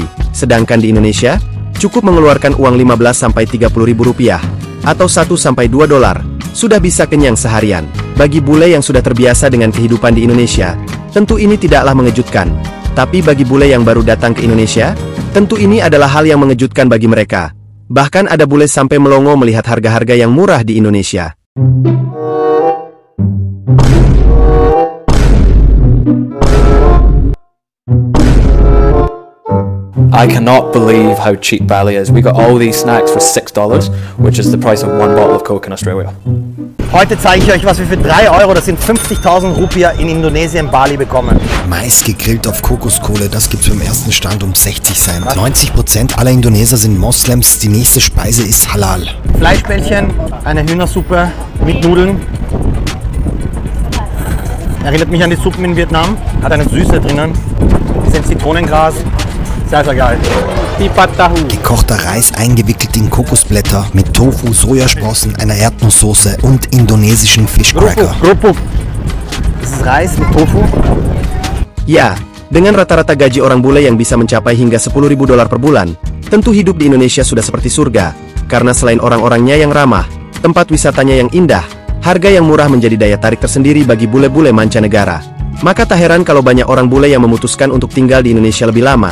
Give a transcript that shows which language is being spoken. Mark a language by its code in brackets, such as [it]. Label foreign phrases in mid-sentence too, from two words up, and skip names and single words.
[id] Sedangkan di Indonesia, cukup mengeluarkan uang 15-30 ribu rupiah, atau 1-2 dolar, sudah bisa kenyang seharian. Bagi bule yang sudah terbiasa dengan kehidupan di Indonesia, tentu ini tidaklah mengejutkan. Tapi bagi bule yang baru datang ke Indonesia, tentu ini adalah hal yang mengejutkan bagi mereka. Bahkan ada bule sampai melongo melihat harga-harga yang murah di Indonesia. [en] I cannot believe how cheap Bali is. We got all these snacks for $6, which is the price of one bottle of Coke in Australia. [de] Heute zeige ich euch, was wir für 3 Euro, das sind 50.000 Rupiah, in Indonesien, Bali bekommen. Mais gegrillt auf Kokoskohle, das gibt's beim ersten Stand um 60 Cent. 90% aller Indoneser sind Moslems, die nächste Speise ist Halal. Fleischbällchen, eine Hühnersuppe mit Nudeln. Erinnert mich an die Suppen in Vietnam, hat eine Süße drinnen, bisschen Zitronengras. Sehr, sehr geil. Gekochter Reis eingewickelt in Kokosblätter mit Tofu, Sojasprossen, einer Erdnusssoße und indonesischen Fischcracker. Das ist Reis mit Tofu. [id] Ya, dengan rata-rata gaji orang bule yang bisa mencapai hingga 10 ribu dolar per bulan, tentu hidup di Indonesia sudah seperti surga. Karena selain orang-orangnya yang ramah, tempat wisatanya yang indah, harga yang murah menjadi daya tarik tersendiri bagi bule-bule mancanegara. Maka tak heran kalau banyak orang bule yang memutuskan untuk tinggal di Indonesia lebih lama.